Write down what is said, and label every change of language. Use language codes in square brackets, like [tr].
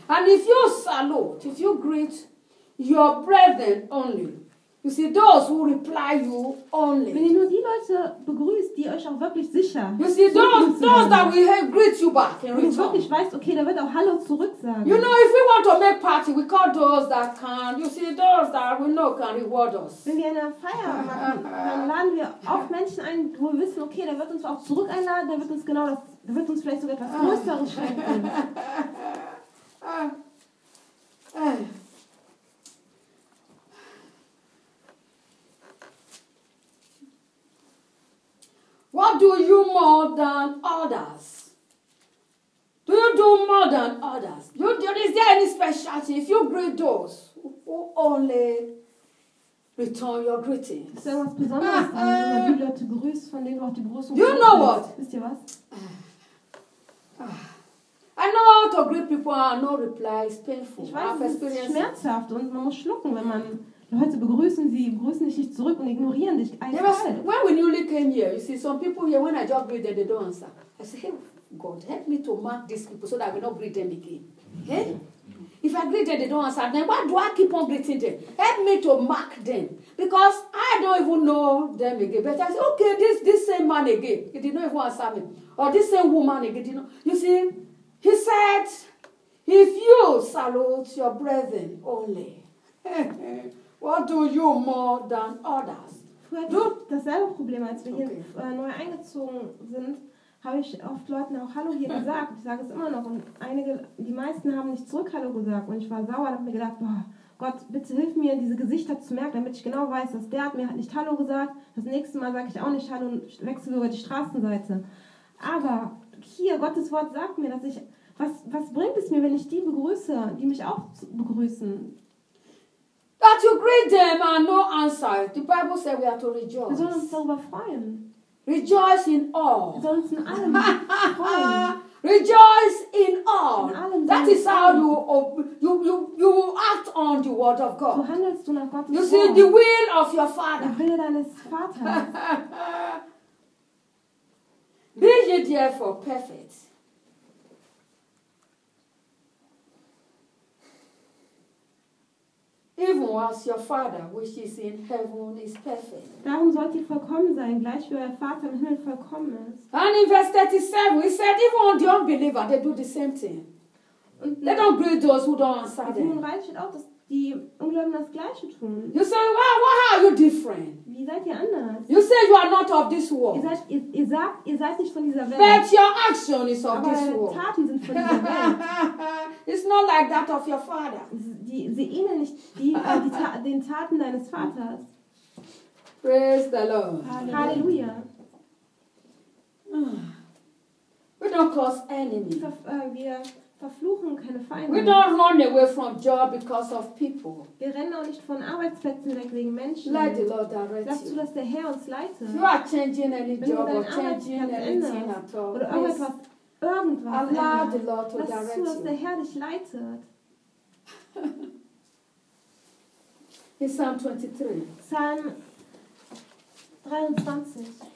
[en] And if you salute, if you greet your brethren only, you see, those who reply you only. [de] Wenn ihr nur die Leute begrüßt, die euch auch wirklich sicher. [en] You see, those that will greet you back in return. [de] Wenn du wirklich weißt, okay, da wird auch Hallo zurück sagen. [en] You know, if we want to make party, we call those that can. You see, those that we know can reward us. [de] Wenn wir eine Feier machen, dann laden wir oft Menschen ein, wo wir wissen, okay, der wird uns auch zurück einladen, der wird uns genau das Du wirst uns vielleicht sogar etwas Größeres schenken. [en] What do you more than others? Do you do more than others? Is there any specialty? If you greet those who only return your greeting. [de] Ist da was Besonderes an, wenn du die Leute grüßt, von denen du auch die Begrüßung [en] bekommst? You know what? [de] Wisst ihr was? [en] I know how to greet people and no reply is painful. [de] Ich weiß, es ist schmerzhaft und man muss schlucken, wenn man Leute begrüßen, sie grüßen dich nicht zurück und ignorieren dich. [en] When we newly came here, you see, some people here, when I just greet them, they don't answer. I say, hey, God, help me to mark these people so that I will not greet them again. Okay? If I greet them, they don't answer. Then why do I keep on greeting them? Help me to mark them. Because I don't even know them again. But I say, okay, this same man again, he did not even answer me. Or this same woman again, you know. You see, he said, if you salute your brethren only, what do you more than others? [de] Dasselbe Problem, als wir hier neu eingezogen sind, habe ich oft Leuten auch Hallo hier gesagt. Ich sage es immer noch. Und die meisten haben nicht zurück Hallo gesagt. Und ich war sauer und habe mir gedacht, boah, Gott, bitte hilf mir, diese Gesichter zu merken, damit ich genau weiß, dass der hat mir nicht Hallo gesagt. Das nächste Mal sage ich auch nicht Hallo und wechsle über die Straßenseite. Aber hier, Gottes Wort sagt mir, dass ich, was bringt es mir, wenn ich die begrüße, die mich auch begrüßen? [en] That you greet them and no answer. The Bible said we are to rejoice. [de] Wir sollen uns darüber freuen. [en] Rejoice in all. [de] Wir sollen uns in allem freuen. [en] Rejoice in all. [de] In allem. [en] That is how you act on the word of God. [de] So handelst du nach Gottes [en] Wort. You see the will of your Father. [de] Der Wille deines Vaters. [en] Be ye therefore perfect. Even as your Father, which is in heaven, is perfect. [de] Darum sollt ihr vollkommen sein, gleich wie euer Vater im Himmel vollkommen ist. [en] And in verse 37, we said, even on the unbeliever, they do the same thing. They don't greet those who don't answer them. [de] Und weiß ich auch, dass die Ungläubigen das Gleiche tun. [en] You say, why are you different? [de] Wie seid ihr anders? [en] You say you are not of this world. [de] Ihr seid nicht von dieser Welt. [en] But your action is of this world. [de] Aber Taten sind von dieser Welt. [en] It's not like that of your father. [de] Sie ähneln nicht den Taten deines Vaters. [en] Praise the Lord. [de] Halleluja. [en] We don't cause enemies. [de] Wir verfluchen keine Feinde. [en] We don't run away from job because of people. [de] Wir rennen auch nicht von Arbeitsplätzen weg wegen Menschen. [en] Let the Lord direct [de] you. Lass zu, dass der Herr uns leitet. [en] You are changing any job or changing anything at all. [de] Oder irgendwas. [en] Allow the Lord to direct you. [de] Lass zu, dass der Herr dich leitet. [en] In Psalm 23. [de] Psalm 23.